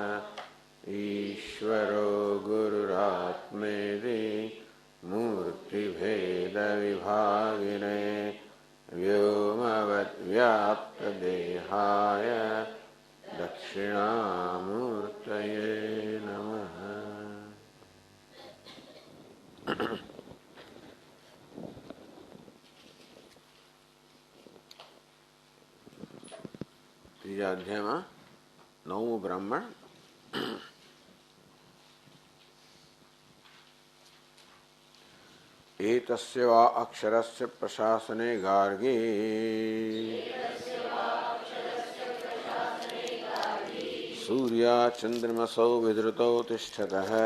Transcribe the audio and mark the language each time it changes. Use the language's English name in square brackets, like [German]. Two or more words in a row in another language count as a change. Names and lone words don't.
[Sanskrit] ईश्वरो गुरुरात्मेति मूर्तिभेदविभागिने व्योमवद्व्याप्तदेहाय दक्षिणामूर्तये नमः। [Gujarati] ત્રીજા અધ્યાયમાં નવમું બ્રાહ્મણ. [Sanskrit] एतस्य वा अक्षरस्य प्रशासने गार्गी सूर्या चन्द्रमसौ विधृतौ तिष्ठतः।